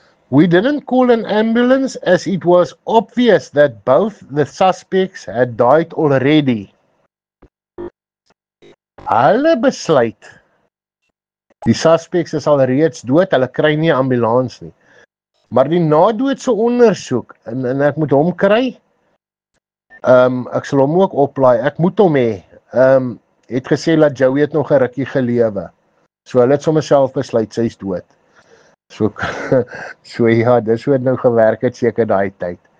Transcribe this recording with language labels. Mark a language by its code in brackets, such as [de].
[en] We didn't call an ambulance as it was obvious that both the suspects had died already. [af] Hulle besluit, die suspects is al reeds dood, hulle kry nie 'n ambulans nie. Maar die nadoodse ondersoek, en ek moet hom kry, ek sal hom ook oplaai, ek moet hom hê, het gesê dat Joey het nog 'n rukkie gelewe. So hulle het sommer self besluit, sy is dood. So ja, dis hoe het nou gewerk het seker daai tyd.